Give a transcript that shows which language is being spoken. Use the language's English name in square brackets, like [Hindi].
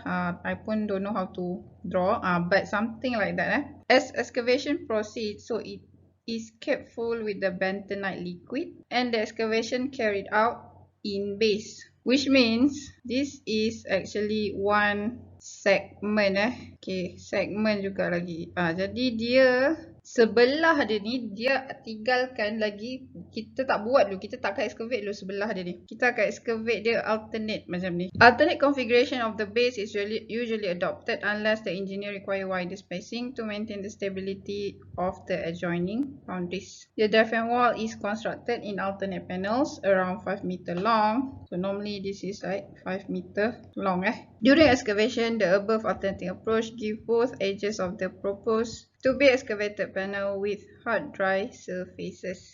[English] I pun don't know how to draw, but something like that. As excavation proceeds, so it is kept full with the bentonite liquid and the excavation carried out in base, which means this is actually one segment. [Malay] Okay, segment juga lagi. Jadi dia sebelah dia ni dia tinggalkan lagi, kita tak buat dulu, kita tak akan excavate dulu sebelah dia ni. Kita akan excavate dia alternate macam ni. [English] Alternate configuration of the base is usually adopted unless the engineer require wider spacing to maintain the stability of the adjoining boundaries. The diaphragm wall is constructed in alternate panels around 5 meter long. So normally this is like 5 meter long. During excavation, the above alternating approach give both edges of the proposed to be excavated panel with hard dry surfaces.